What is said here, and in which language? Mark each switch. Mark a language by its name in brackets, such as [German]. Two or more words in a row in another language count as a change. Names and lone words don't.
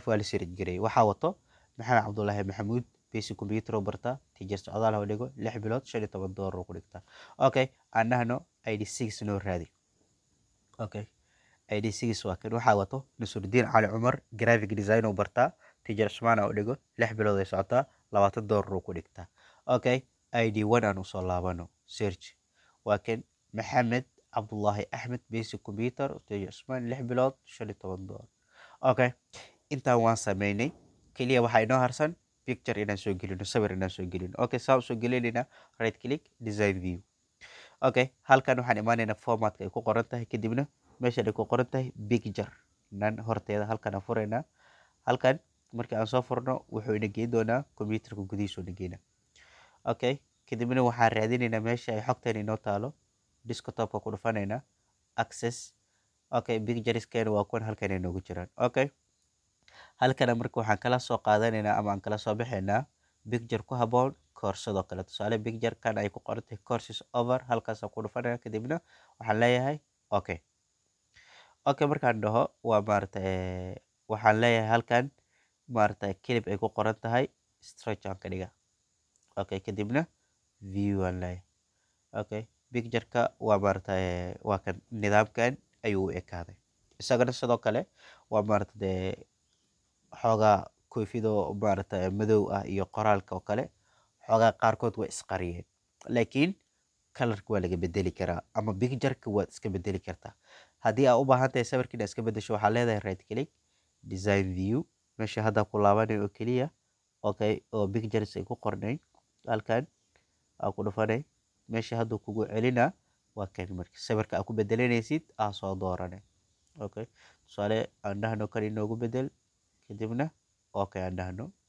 [Somali] waa la search garay waxaa wato maxamed cabdullaahi maxamuud [English] basic computer [Somali] oo barta teacher socdaal oo dhigo 6 bilood $15 ku dhigta okay aan dhahno id6 noo raadi okay id6 waa kan waxaa wato Nusruddin Cali Cumar [English] graphic design [Somali] oo barta teacher Usmaan oo dhigo 6 bilood ay socotaa $20 ku dhigta okay id1 aan usoo laabano search waa kan maxamed cabdullaahi axmed [English] basic computer teacher [Somali] Usmaan 6 bilood $15 okay intaan waan sameynay kaliya waxaa inoo harsan picture inaan soo gelino sawir inaan soo gelino okay saa soo gelinayna [English] right click design view [Somali] okay halkan waxaan imaanaynaa formatka ay ku qoran tahay kadibna meesha ay ku qoran tahay picture nan horteeda halkan aan furaynaa halkan markii aan soo furno wuxuu ina geyn doonaa computerka gudihiisa ina geynaa okay kadibna waxaan raadinaynaa meesha ay xogtan inoo taalo desktopka ku dhufanaynaa access okay pictureskeena waa kuwan halkan ay noogu jiraan okay halkana marka waxaan kala soo qaadanaynaa ama aan kala soo baxaynaa picture ku haboon koorsado kale tusaale picture kan ay ku qoran tahay [English] courses over [Somali] halkaas aan ku dhufanaya kadibna waxaan leeyahay okay markaan dhaho waa maarata waxaan leeyahay halkan maarata clip ay ku qoran tahay stretch aan ka dhiga okay kadibna view aan leeyahay okay picture-ka waa maarata waa kan nidaamkan ayuu u ekaaday isagana sidoo kale waa maarata xoogaa koofido maarata madow ah iyo qoraalka oo kale xoogaa qaarkood waa isqariyeen laakiin kalarka waa laga bedeli karaa ama pictureka waad iska bedeli kartaa haddii aa u baahan tahay sawirka inaad iska bedesho waxaa leedahay [English] right click design view [Somali] meesha hadda ku laabanay oo keliya okay oo pictures ay ku qornay halkan aa ku dhufanay meesha hadduu kugu celina waa kan marka sawirka aa ku bedelanaysid aa soo dooranay okay tusaale aan dhahno kan inoogu bedel kadibna okay aan dhahno